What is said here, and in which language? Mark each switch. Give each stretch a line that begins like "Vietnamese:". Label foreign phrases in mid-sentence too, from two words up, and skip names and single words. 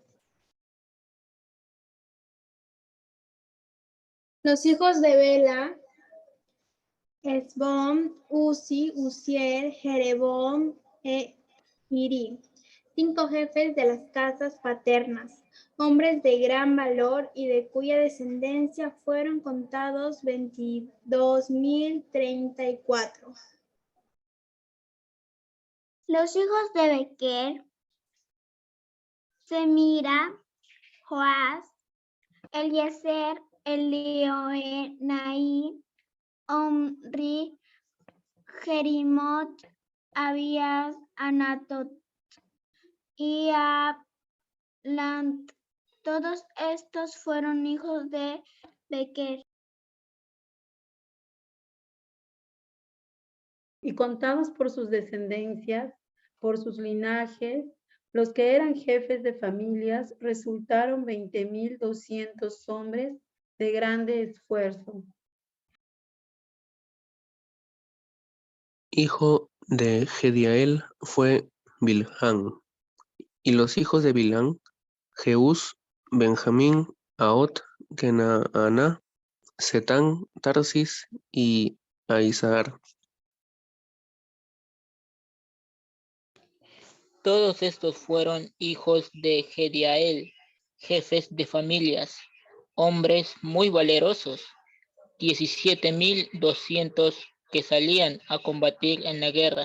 Spanish: Los hijos de Bela, Esbón, Uzi, Uziel, Jerebón e Iri, 5 jefes de las casas paternas, hombres de gran valor y de cuya descendencia fueron contados 22,034. Los hijos de Bequer, Semira, Joás, Eliezer, Elioenai, Omri, Jerimot, Abías, Anatot y Ablant. Todos estos fueron hijos de Bequer. Y contados por sus descendencias, por sus linajes, los que eran jefes de familias, resultaron 20,200 hombres de grande esfuerzo. Hijo de Gediael fue Bilhán, y los hijos de Bilhán, Jeús, Benjamín, Aot, Kenaaná, Setán, Tarsis y Aizahar. Todos estos fueron hijos de Gediael, jefes de familias, hombres muy valerosos, 17,200 que salían a combatir en la guerra.